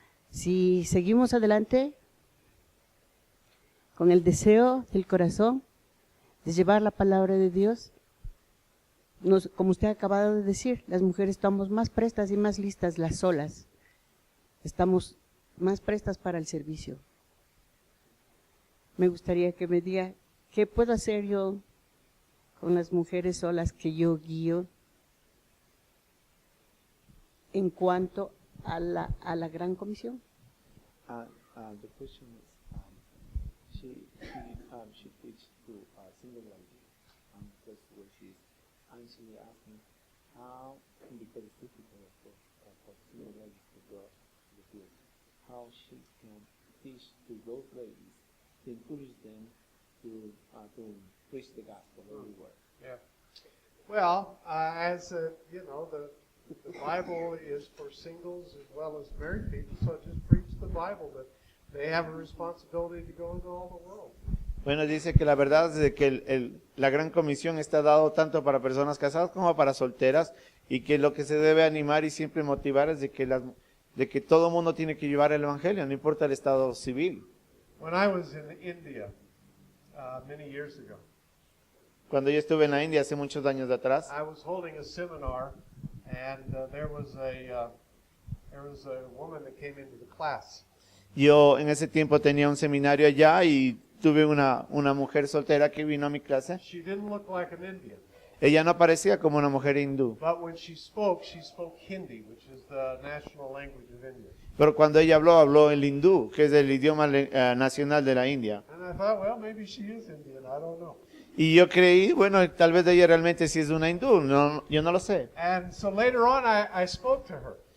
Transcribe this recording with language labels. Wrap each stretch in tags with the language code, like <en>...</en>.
<es>Si seguimos adelante con el deseo del corazón de llevar la palabra de Dios, como usted ha acabado de decir, las mujeres estamos más prestas y más listas las solas, estamos más prestas para el servicio. Me gustaría que me diga, ¿qué puedo hacer yo con las mujeres solas que yo guío en cuanto a la Gran Comisión?</es> <en>The question is, she teaches to single ladies, that's where she's actually asking how, because it's difficult for single ladies to go to the field, how she can teach to those ladies to encourage them to preach the gospel everywhere. Yeah. Well, you know, the Bible is for singles as well as married people, so just preach the Bible, that they have a responsibility to go into all the world.</en> <es>Bueno, dice que la verdad es de que la Gran Comisión está dado tanto para personas casadas como para solteras, y que lo que se debe animar y siempre motivar es de que todo mundo tiene que llevar el Evangelio, no importa el estado civil.</es> <en>When I was in India many years ago,</en> <es>Cuando yo estuve en la India hace muchos años atrás,</es> <en>I was holding a seminar, and there was a woman that came into the class.</en> <es>yo en ese tiempo tenía un seminario allá y tuve una mujer soltera que vino a mi clase.</es> <en>She didn't look like an Indian,</en> <es>Ella no parecía como una mujer hindú,</es> <en>but when she spoke Hindi, which is the national language of India.</en> <es>pero cuando ella habló el hindú, que es el idioma nacional de la India.</es> <en>And I thought, well, maybe she is Indian, I don't know.</en> <es>Y yo creí, bueno, tal vez ella realmente sí es una hindú, yo no lo sé.</es> <en>And so later on, I spoke to her,</en>